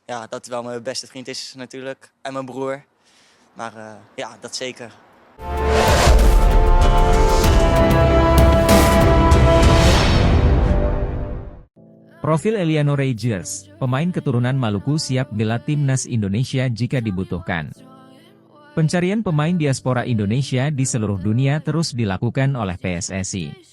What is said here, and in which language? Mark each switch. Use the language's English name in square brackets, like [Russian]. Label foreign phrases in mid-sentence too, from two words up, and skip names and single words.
[Dutch] ja, dat wel mijn beste vriend is natuurlijk. En mijn broer. Maar ja, dat zeker. [Indonesian] Profil Eliano Ragers, pemain keturunan Maluku siap bela timnas Indonesia jika dibutuhkan. Pencarian pemain diaspora Indonesia di seluruh dunia terus dilakukan oleh PSSI.